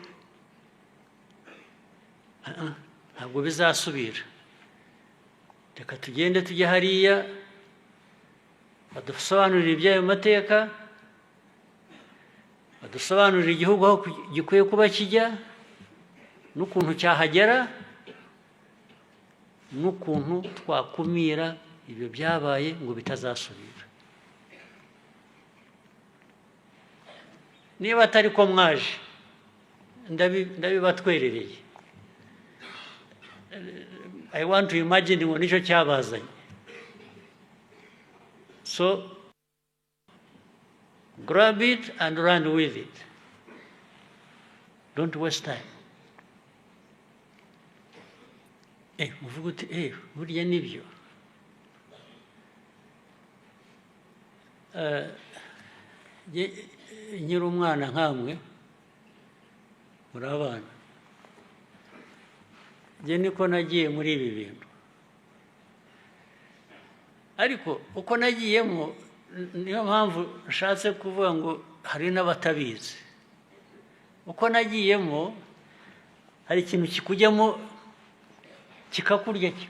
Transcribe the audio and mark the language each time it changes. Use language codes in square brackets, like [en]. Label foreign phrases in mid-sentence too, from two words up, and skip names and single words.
[rw] ntabwo bizasubira reka tugende tujye hariya badusobanurire iby'ayo mateka badusobanurire igihugu aho gikwiye kuba kijya n'ukuntu cyahagera n'ukuntu twakumira ibyo byabaye ngo bitazasubira niba atari ko mwaje ndabibatwerereye [en] I want to imagine [rw] ngo nicyo cyabazanye [en] so grab it and run with it don't waste time [rw] muvuga uti burya nibyo nyiri umwana nkamwe muri abana njye niko nagiye muri ibi bintu ariko uko nagiyemo niyo mpamvu nshatse kuvuga ngo hari n'abatabizi uko nagiyemo hari ikintu kikujyamo kikakurya